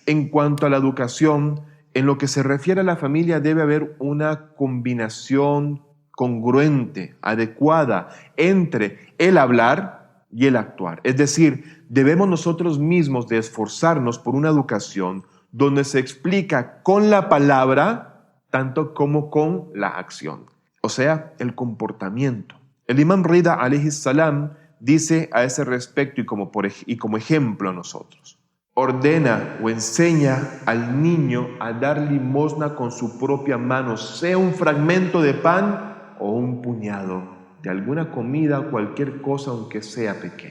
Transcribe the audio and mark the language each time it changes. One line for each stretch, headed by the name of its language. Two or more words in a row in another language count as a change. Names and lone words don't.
Spanish: En cuanto a la educación, en lo que se refiere a la familia, debe haber una combinación congruente, adecuada entre el hablar y el actuar. Es decir, debemos nosotros mismos de esforzarnos por una educación donde se explica con la palabra tanto como con la acción, o sea, el comportamiento. El imam Rida
Arabic: عليه السلام
Spanish: dice a ese respecto y como ejemplo a nosotros: ordena o enseña al niño a dar limosna con su propia mano, sea un fragmento de pan o un puñado de alguna comida, cualquier cosa aunque sea pequeña.